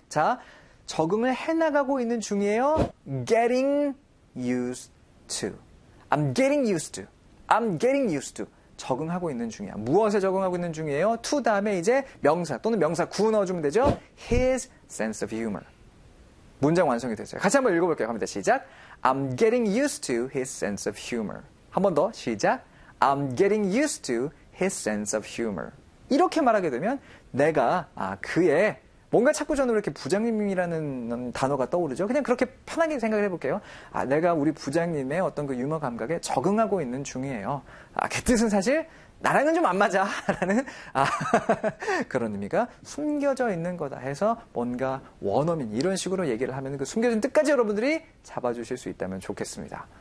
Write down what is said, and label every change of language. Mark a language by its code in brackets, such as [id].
[ko] 자, 적응을 해나가고 있는 중이에요. [en] Getting used to. I'm getting used to. I'm getting used to. [ko] 적응하고 있는 중이야. 무엇에 적응하고 있는 중이에요? To 다음에 이제 명사 또는 명사 구 넣어주면 되죠. [en] His sense of humor. [ko] 문장 완성이 됐어요. 같이 한번 읽어볼게요. 갑니다. 시작. [en] I'm getting used to his sense of humor. [ko] 한 번 더. 시작. [en] I'm getting used to his sense of humor. [ko] 이렇게 말하게 되면 내가 그의 뭔가 자꾸 저는 이렇게 부장님이라는 단어가 떠오르죠. 그냥 그렇게 편하게 생각을 해볼게요. 내가 우리 부장님의 어떤 그 유머 감각에 적응하고 있는 중이에요. 그 뜻은 사실 나랑은 좀 안 맞아 라는 그런 의미가 숨겨져 있는 거다 해서 뭔가 원어민 이런 식으로 얘기를 하면 그 숨겨진 뜻까지 여러분들이 잡아주실 수 있다면 좋겠습니다.